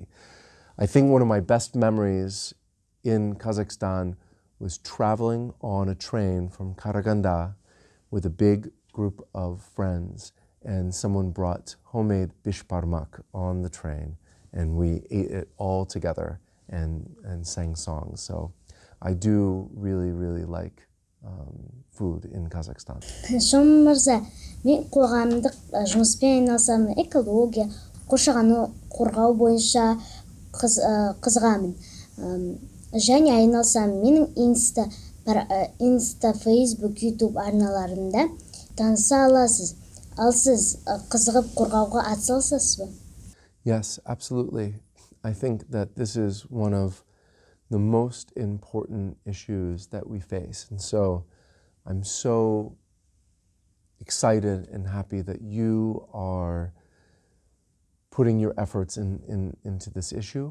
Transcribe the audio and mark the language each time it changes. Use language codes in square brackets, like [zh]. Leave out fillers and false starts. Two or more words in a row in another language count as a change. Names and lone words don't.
[en] I think one of my best memories in Kazakhstan was traveling on a train from Karaganda with a big group of friends, and someone brought homemade bishparmak on the train, and we ate it all together and sang songs. So I do really, really like food in Kazakhstan. [kk] Шон мырза, мен қоғамдық жұмыспен айналысамын, экология, қоршағанды қорғау бойынша қызығамын. Және айналысамын. Менің Инста, Фейсбук, Ютуб арналарында таныса аласыз. Ал сіз қызығып қорғауға атсалысасыз ба? [en] Yes, absolutely. I think that this is one of the most important issues that we face. And so I'm so excited and happy that you are putting your efforts into this issue.